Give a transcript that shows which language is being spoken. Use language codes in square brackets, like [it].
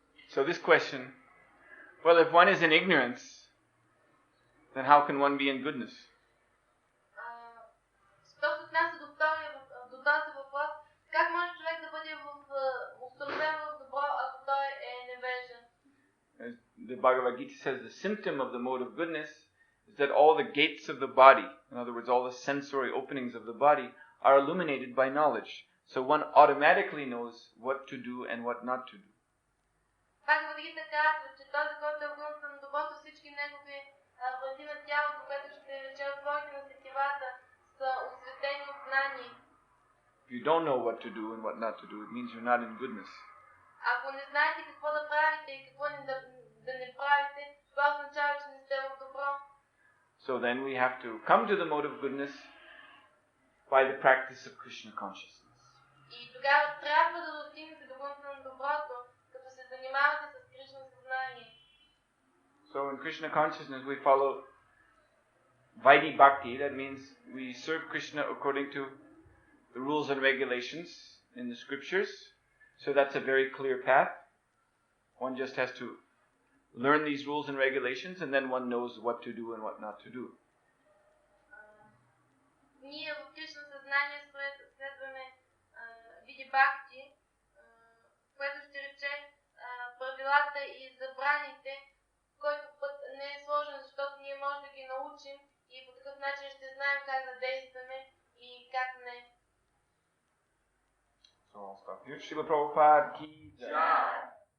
[en] So this question, well, if one is in ignorance, then how can one be in goodness? [bg] Що се отнася до този въпрос, как може човек да бъде установен в добро, ако той е невежен? [en] As the Bhagavad Gita says, the symptom of the mode of goodness is that all the gates of the body, in other words, all the sensory openings of the body, are illuminated by knowledge. So one automatically knows what to do and what not to do. [bg] Бхагавад Гита казва, че този, който е вълнен към доброто, всички негови врати на тялото, което ще рече отворите на сетивата, са осветени от знание. [en] If you don't know what to do and what not to do, it means you're not in goodness. [bg] Ако не знаете какво да правите и какво да не правите, това означава, че не сте в добро. [en] So then we have to come to the mode of goodness by the practice of Krishna consciousness. [bg] И тогава трябва да достигнете до пътя на доброто, като се занимавате с Кришна съзнание. [en] So in Krishna consciousness we follow Vaidhi Bhakti. That means we serve Krishna according to the rules and regulations in the scriptures. So that's a very clear path. One just has to learn these rules and regulations and then one knows what to do and what not to do. [bg] Ние в Кришна съзнание следваме Види Бхакти, което ще рече правилата и забраните, който път не е сложен, защото ние можем да ги научим и по такъв начин ще знаем как да действаме и как не. [en] So I'll stop here. Srila Prabhupada ki jai.